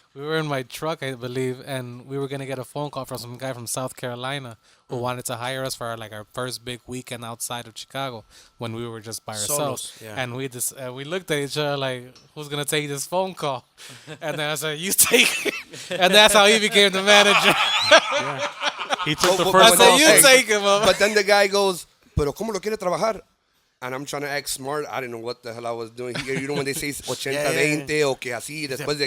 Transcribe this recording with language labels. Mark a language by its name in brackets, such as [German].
[English] We were in my truck, I believe, and we were going to get a phone call from some guy from South Carolina who wanted to hire us for our first big weekend outside of Chicago when we were just by ourselves. [Spanish] Solos, yeah. [English] And we looked at each other like, who's going to take this phone call? And then I said, you take it. And that's how he became the manager. He took the But- first I said, call. you take him, mama. But then the guy goes, [Spanish] "Pero cómo lo quiere trabajar?" [English] And I'm trying to act smart. I didn't know what the hell I was doing. You know when they say 80-20 [Spanish] o que así después de